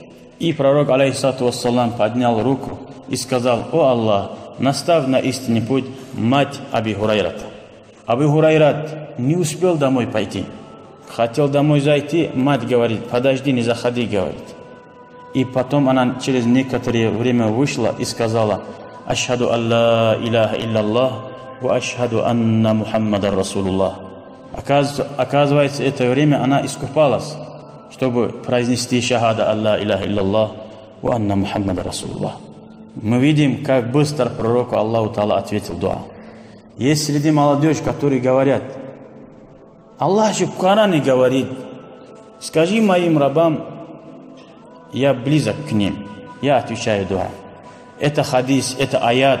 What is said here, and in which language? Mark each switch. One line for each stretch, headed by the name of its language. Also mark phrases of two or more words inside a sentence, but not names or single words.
Russian: И пророк,
Arabic: عليه الصلاة والسلام,
Russian: поднял руку и сказал: «О Аллах, наставь на истинный путь мать Аби Хурайрата». Абу Хурайрат не успел домой пойти. Хотел домой зайти, мать говорит: подожди, не заходи, говорит. И потом она через некоторое время вышла и сказала:
Arabic: أشهد أن لا إله إلا الله وأشهد أن محمدا رسول الله.
Russian: Оказывается, это время она искупалась, чтобы произнести
Arabic: شهادة أن لا إله إلا الله وأن محمدا رسول الله.
Russian: Мы видим, как быстро пророку
Arabic: الله تعالى
Russian: ответил дуа. Есть среди молодежи, которые говорят: Аллах же в Коране говорит: скажи моим рабам, я близок к ним. Я отвечаю дуа. Это хадис, это аят.